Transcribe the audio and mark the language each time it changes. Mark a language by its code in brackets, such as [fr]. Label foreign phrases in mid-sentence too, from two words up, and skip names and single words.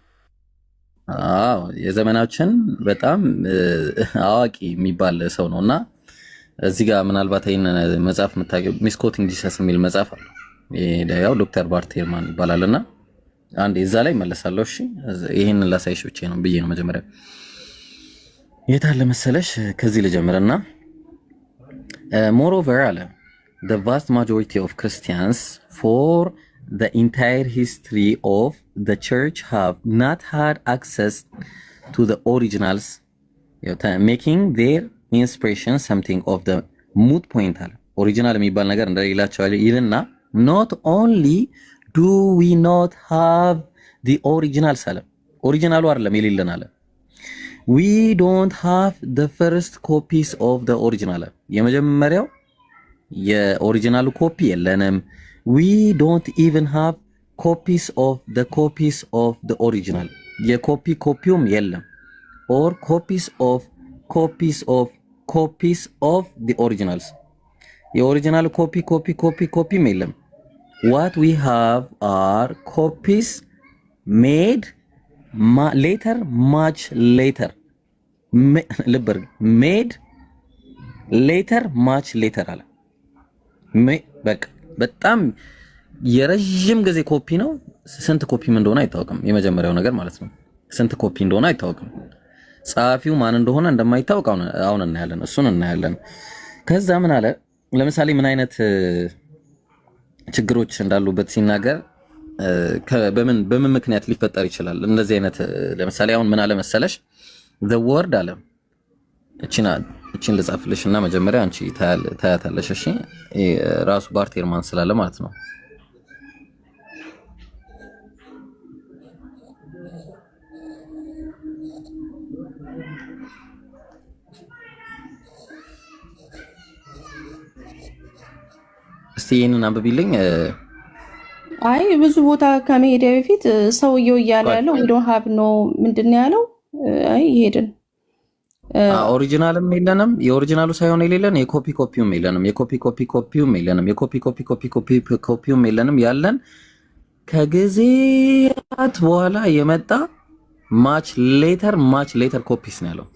[am] የዘመናችን በጣም አዋቂ የሚባል ሰው ነውና እዚህ ጋር ምናልባት ይሄን መጽሐፍ የምታውቂው ሚስኮቲንግ ጂሰስ የሚል መጽሐፍ አለ። ያው ዶክተር ባርቴርማን ይባላልና አንዴ እዛ ላይ መለሳለሁ። እሺ ይሄንን ላሳይሽ ብቻ ነው ብዬ ነው መጀመሪያ የታለ መሰለሽ። ከዚህ ልጀምርና [en] moreover [am] አለ [en] the vast majority of Christians for the entire history of the church have not had access to the originals, making their inspiration something of the moot point [am] አለ። ኦሪጂናል የሚባል ነገር እንደሌላቸው ይልና [en] not only do we not have the originals [am] አለ። ኦሪጂናሉ አይደለም የሌለን አለ። [en] we don't have the first copies of the original [am] የመጀመሪያው የኦሪጂናሉ ኮፒ የለንም። [en] we don't even have copies of the original [am] ኮፒውም የለም። [en] or copies of the originals [am] የኦሪጂናሉ ኮፒም የለም። [en] what we have are copies made later, much later. made later, much later [am] አለ። በቃ በጣም የረጅም ጊዜ ኮፒ ነው። ስንት ኮፒም እንደሆነ አይታወቅም። የመጀመሪያው ነገር ማለት ነው። ስንት ኮፒ እንደሆነ አይታወቅም። ጸሐፊው ማን እንደሆነ እንደማይታወቅ አሁን እናያለን። እሱን እናያለን። ከዛ ምን አለ ለምሳሌ ምን አይነት ችግሮች እንዳሉበት ሲናገር በምን ምክንያት ሊፈጠር ይችላል እንደዚህ አይነት ለምሳሌ አሁን ምን አለ መሰለሽ [en] the word [am] አለ እቺን ልጻፍልሽና መጀመሪያ አንቺ ታያታለሽ። እሺ ራሱ ባርቴርማን ስላለ ማለት ነው። እስቲ ይሄንን አንብቢልኝ። አይ ብዙ ቦታ ከመሄድ በፊት ሰውየው እያለ ያለው [en] we don't have no [am] ምንድነው ያለው? አይ ይሄድን ኦሪጂናልም የለንም። የኦሪጂናሉ ሳይሆን የሌለን የኮፒውም የለንም። የኮፒውም የለንም። የኮፒውም የለንም። ያለን ከጊዜያት በኋላ የመጣ [en] much later copies [am] ነው ያለው።